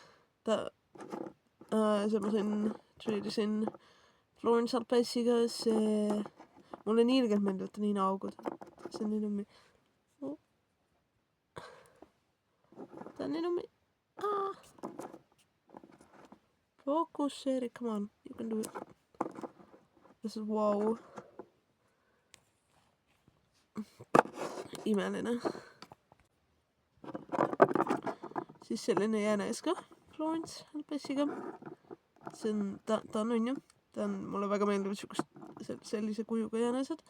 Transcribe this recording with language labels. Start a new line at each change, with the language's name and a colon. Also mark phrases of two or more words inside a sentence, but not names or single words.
Estonian: See ma treidisin Florence LPS-iga, see mulle nii ilgelt meeldivad nii augud. See on nii nummi. Ta on nii nummi. Fokusseeri,
English: come on, you can do it. This is wow. Imeline.
Estonian: Siis selline jänes ka, Florence LPS-iga. See on, ta on nunnu. Ta on, mulle väga meeldivad sellise kujuga jänesed.